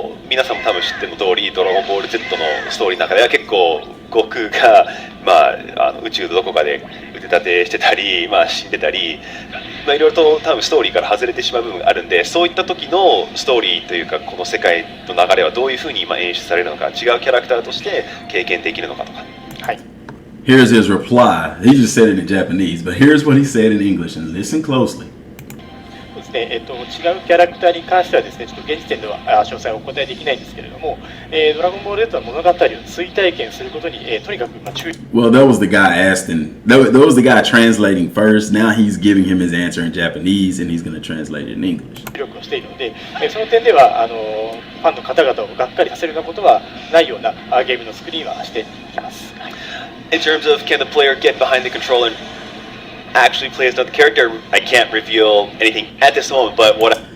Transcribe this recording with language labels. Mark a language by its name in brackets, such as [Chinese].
[Japanese] 皆さんも多分知ってる通り、ドラゴンボール Z のストーリーの中では結構悟空が、宇宙のどこかで腕立てしてたり、死んでたり、いろいろと多分ストーリーから外れてしまう部分があるんで、そういった時のストーリーというかこの世界の流れはどういうふうに今演出されるのか、違うキャラクターとして経験できるのかとか。はい。 [English] Here's his reply. He just said it in Japanese, but here's what he said in English, and listen closely. [Japanese] 違うキャラクターに関してはですね、ちょっと現時点では詳細をお答えできないんですけれども、ドラゴンボール Z は物語を追体験することに、とにかく注意。 [English] Well, that was the guy asking. That was the guy translating first. Now he's giving him his answer in Japanese, and he's going to translate it in English. [Japanese] 努力をしているので、その点ではファンの方々をがっかりさせるようなことはないようなゲームの作りはしていきます。 [English] In terms of can the player get behind the controller and actually play as another character, I can't reveal anything at this moment, but what